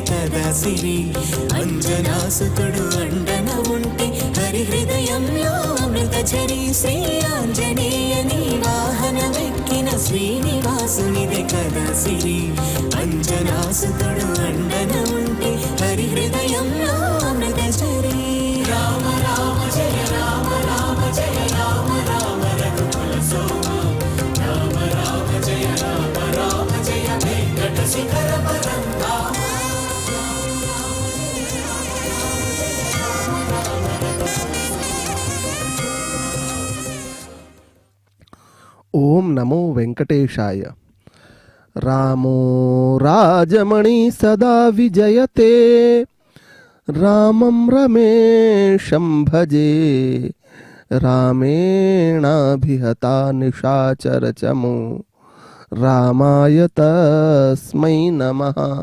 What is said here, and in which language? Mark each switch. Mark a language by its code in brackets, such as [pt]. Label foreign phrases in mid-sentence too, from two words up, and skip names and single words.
[te] కదా సిరి అంజనాసుతుడు అండన ఉంటే హరి హృదయంలో అమృత ఝరి శ్రీ ఆంజనేయని వాహనమెక్కిన శ్రీనివాసునిదే కదా సిరి అంజనాసుతుడు అండన ఉంటే హరి హృదయంలో అమృత ఝరి రామ రామ జయ రామ రామ జయ రామ రామ రఘుకుల సోమ రామ రామ జయ రామ రామ జయ వెంకట శిఖర పరంధామ [sa] ओम नमो वेंकटेशाय। रामो राजमणि सदा विजयते रामं रमेशं भजे रामेणाभिहता निशाचरचमो रामाय तस्मै नमः।